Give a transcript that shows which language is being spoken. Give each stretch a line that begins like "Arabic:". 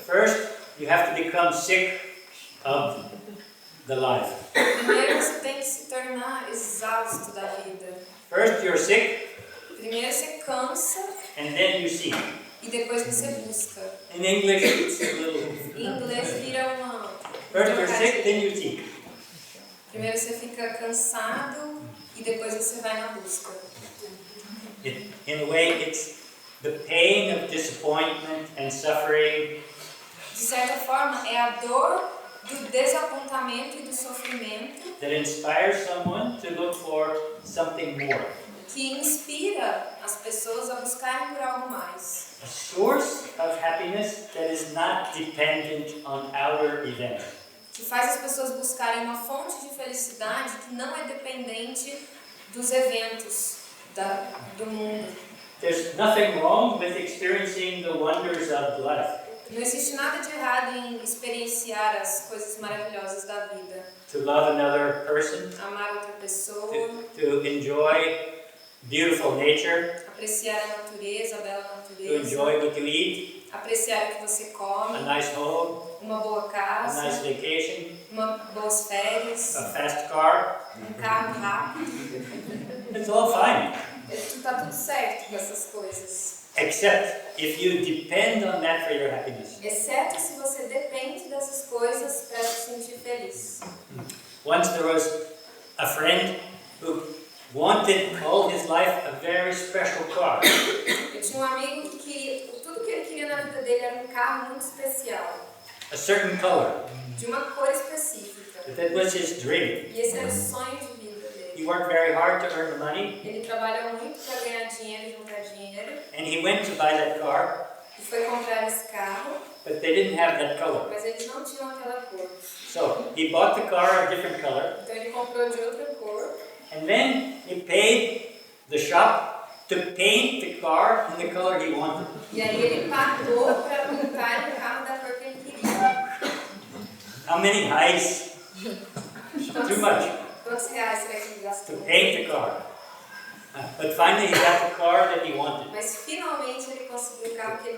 English: first you have to become sick of the life.
Portuguese: primeiro você tem que se tornar exausto da vida.
English: First you're sick,
Portuguese: Primeiro você cansa
English: and then you seek.
Portuguese: e depois você busca.
English: In English, it's a little...
Portuguese: Em inglês vira uma...
English: First you're sick, then you seek.
Portuguese: Primeiro você fica cansado e depois você vai na busca.
English: In a way, it's the pain of disappointment and suffering
Portuguese: De certa forma, é a dor do desapontamento e do sofrimento
English: that inspires someone to look for something more.
Portuguese: que inspira as pessoas a buscarem por algo mais.
English: A source of happiness that is not dependent on outer events.
Portuguese: Que faz as pessoas buscarem uma fonte de felicidade que não é dependente dos eventos do mundo.
English: There's nothing wrong with experiencing the wonders of life.
Portuguese: Não existe nada de errado em experienciar as coisas maravilhosas da vida.
English: to love another person,
Portuguese: Amar outra pessoa,
English: to enjoy beautiful nature,
Portuguese: apreciar a natureza, a bela
English: to
Portuguese: natureza,
English: enjoy what you eat,
Portuguese: apreciar o que você come,
English: a nice home,
Portuguese: uma boa
English: a
Portuguese: casa,
English: nice vacation,
Portuguese: boas férias,
English: a fast car.
Portuguese: carro rápido.
English: It's all fine.
Portuguese: Tá tudo certo com essas coisas.
English: Except if you depend on that for your happiness.
Portuguese: Exceto se você depende dessas coisas para se sentir feliz.
English: Once there was a friend who wanted all his life a very special car.
Portuguese: Eu tinha um amigo que queria, tudo que ele queria na vida dele era um carro muito especial,
English: A certain color.
Portuguese: de uma cor específica.
English: That was his dream.
Portuguese: E esse era o sonho de vida dele.
English: He worked very hard to earn the money,
Portuguese: Ele trabalhou muito para ganhar dinheiro e juntar dinheiro.
English: and he went to buy that car,
Portuguese: E foi comprar esse carro,
English: but they didn't have that color.
Portuguese: mas eles não tinham aquela cor.
English: So he bought the car a different color,
Portuguese: Então ele comprou de outra cor.
English: and then he paid the shop to paint the car in the color he wanted.
Portuguese: E aí ele pagou para pintar o carro da cor que ele queria.
English: How many highs? Too much
Portuguese: Quantos reais será que ele
English: to
Portuguese: gastou?
English: paint the car. But finally he got the car that he wanted.
Portuguese: Mas finalmente ele conseguiu o carro que ele